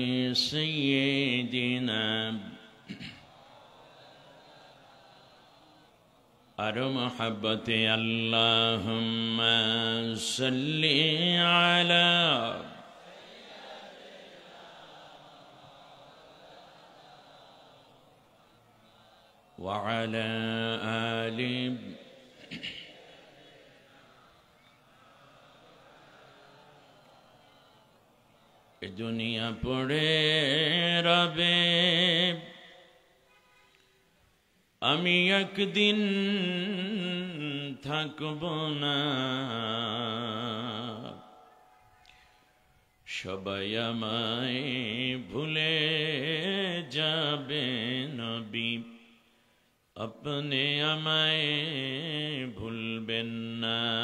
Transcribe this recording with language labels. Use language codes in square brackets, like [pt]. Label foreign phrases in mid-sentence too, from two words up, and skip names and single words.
[ar] سيدنا أرو محبت اللهم صل على وعلى آل [bn] দুনিয়া পড়ে রবে আমি একদিন থাকব না সবাই আমায় ভুলে যাবে নবী আপনি আমায় ভুলবেন না